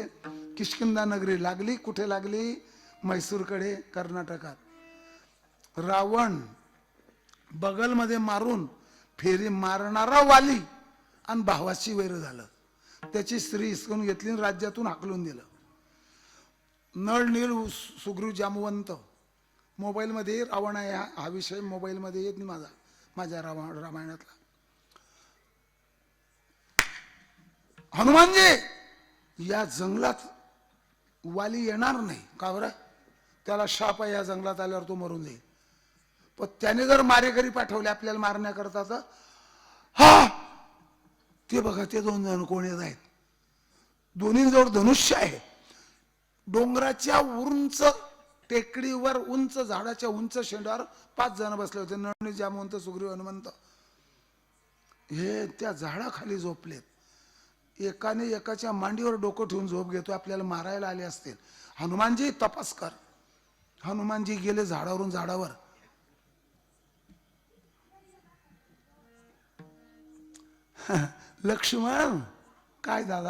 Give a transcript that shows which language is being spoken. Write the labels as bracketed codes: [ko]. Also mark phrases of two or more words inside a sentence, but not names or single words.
[mr] किष्किंधा नगरी लागली. कुठे लागली. म्हैसूरकडे कर्नाटकात. रावण बगलमध्ये मारून फेरी मारणारा वाली आणि भावाची वैर झालं. त्याची स्त्री हिसकून घेतली आणि राज्यातून हाकलून दिलं. नळ नील सुग्रीव जामवंत. मोबाईलमध्ये रावण आहे हा विषय मोबाईलमध्ये येत नाही माझ्या रामायणातला. हनुमानजी या जंगलात वाली येणार नाही. का बरं. त्याला शाप आहे. या जंगलात आल्यावर तो मरून जाईल. पण त्याने जर मारेकरी पाठवले आपल्याला मारण्याकरता तर हा ते बघा ते 2 जण कोण येत आहेत. दोन्हीजवळ धनुष्य आहे. डोंगराच्या उंच टेकडीवर उंच झाडाच्या उंच शेंडावर 5 जण बसले होते. नळनी जामवंत सुग्रीव हनुमंत. हे त्या झाडाखाली झोपलेत. एकाने एकाच्या मांडीवर डोकं ठेवून झोप घेतो. आपल्याला मारायला आले असतील. हनुमानजी तपास कर. हनुमानजी गेले झाडावरून झाडावर. लक्ष्मण काय दादा.